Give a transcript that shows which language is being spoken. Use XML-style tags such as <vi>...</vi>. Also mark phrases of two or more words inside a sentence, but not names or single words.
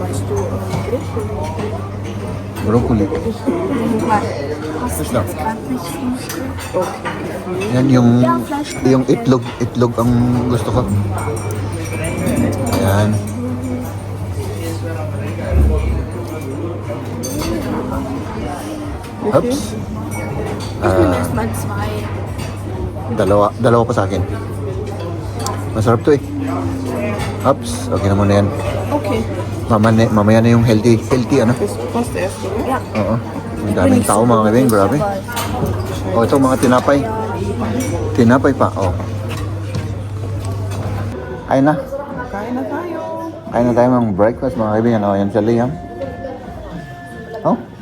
<tl>Broccoli. Basta. Yan yung itlog ang gusto ko. Ayan. Oops.</tl> <de>Mal zwei.</de> <tl>Dalawa pa sa akin. Masarap to eh. Oops, okay na muna yan. Okay. Mamaya na yung healthy ano?</tl> <de>Das passt erst, oder?</de> <tl>Oo. Ang daming tao, mga kaibigan, grabe. Oh, ito mga tinapay. Tinapay pa, oh. Kain na. Kain na tayo. Kain na tayo ng breakfast, mga kaibigan. Oh, yan sa Liam. Oh.</tl>